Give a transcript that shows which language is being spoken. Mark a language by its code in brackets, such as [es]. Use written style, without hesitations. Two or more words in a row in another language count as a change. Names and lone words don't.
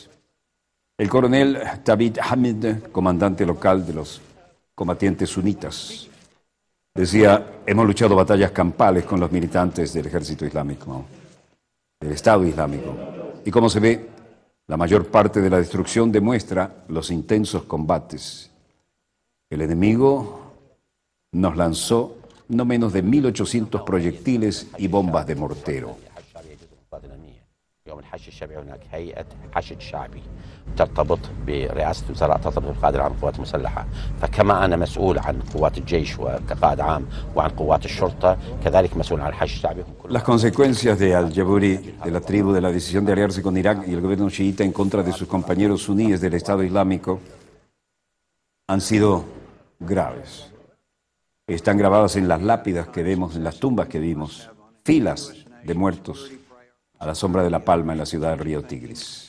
[es] El coronel Tabit Hamid, comandante local de los combatientes sunitas, decía: hemos luchado batallas campales con los militantes del ejército islámico, del Estado Islámico, y como se ve, la mayor parte de la destrucción demuestra los intensos combates. El enemigo nos lanzó no menos de 1.800 proyectiles y bombas de mortero. [ar] يوم الحشد الشعبي هناك هيئة حشد شعبي ترتبط برئاسة وزراء تطلب القائد العام للقوات المسلحة، فكما أنا مسؤول عن قوات الجيش وكقائد عام وعن قوات الشرطة كذلك مسؤول عن الحشد الشعبي. [es] Las consecuencias de Al-Jaburi, de la tribu, de la decisión de aliarse con Irak y el gobierno chiita en contra de sus compañeros suníes del Estado Islámico han sido graves. Están grabadas en las lápidas que vemos, en las tumbas que vimos, filas de muertos a la sombra de la palma en la ciudad del río Tigris.